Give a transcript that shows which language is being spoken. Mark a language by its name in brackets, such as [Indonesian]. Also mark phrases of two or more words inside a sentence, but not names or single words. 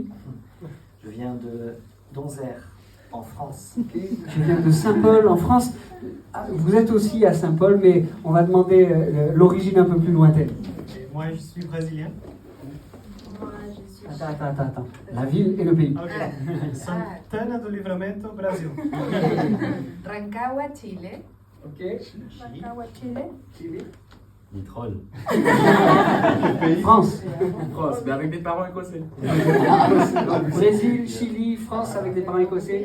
[French] Je viens de Donzère, en France. Okay. Je viens de Saint-Paul, en France. Vous êtes aussi à Saint-Paul, mais on va demander l'origine un peu plus lointaine. Moi, je suis brésilien. Moi, je suis... Attends. La ville et le pays. Ok. Santana do Livramento, Brasil. Rancagua, Chile. Ok. Rancagua, Chile. Vitrolles. France. France, mais avec des parents écossais. Brésil, Chili, France avec des parents écossais.